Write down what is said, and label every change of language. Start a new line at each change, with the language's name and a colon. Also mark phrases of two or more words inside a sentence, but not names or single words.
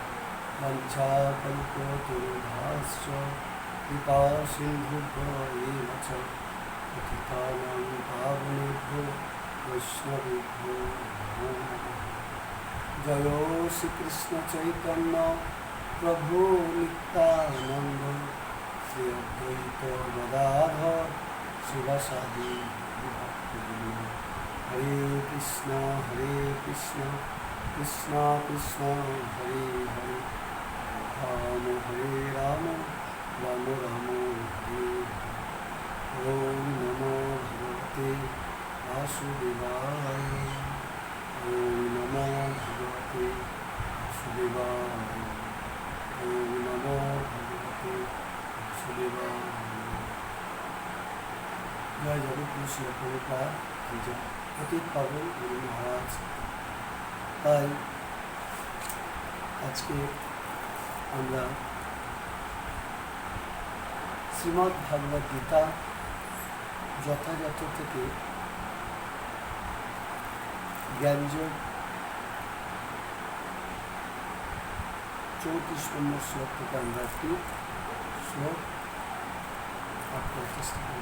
Sanskrit: वञ्चाकल्पतरुभ्यश्च कृपासिन्धुभ्यो एव च पतितानां पावनेभ्यो वैष्णवेभ्यो नमो नमः। जय श्रीकृष्ण चैतन्य प्रभु नित्यानंद श्री अद्वैत गदाधर शिवासादि भक्तवृंद। हरे कृष्ण कृष्ण कृष्ण हरे हरे राम राम राम हरे हरे। ओम नमो भगवते वासुदेवाय। ओम नमो भगवते वासुदेवाय। ओम नमो भगवते वासुदेवाय।
Hindi: जय जगद्गुरु श्री प्रभुपाद की जय।
Sanskrit: पतित पावन गुरु महाराज।
Bangla: তাই আজকে আমরা শ্রীমদ্ ভাগবত গীতা যথাযথ থেকে জ্ঞানযোগ 34 নম্বর শ্লোক থেকে আমরা একটি শ্লোক পাঠ করার চেষ্টা করি।